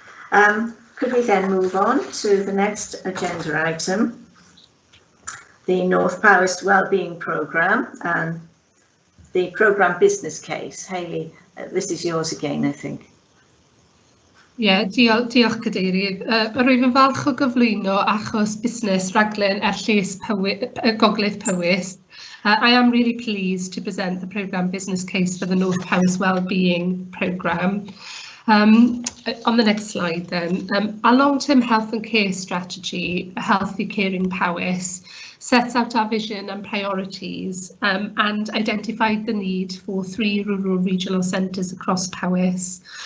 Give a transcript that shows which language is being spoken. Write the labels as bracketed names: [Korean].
[English] Could we then move on to the next agenda item, the North Powys Wellbeing Programme and the programme business case. Hayley, this is yours again, I think. [Welsh] Diolch Cadeirydd. Rwyf yn falch o gyflwyno achos busnes raglen Llys Gogledd Powys. [English] I am really pleased to present the programme business case for the North Powys Wellbeing Programme. On the next slide then, our long-term health and care strategy, Healthy Caring Powys, sets out our vision and priorities and identified the need for 3 rural regional centres across Powys.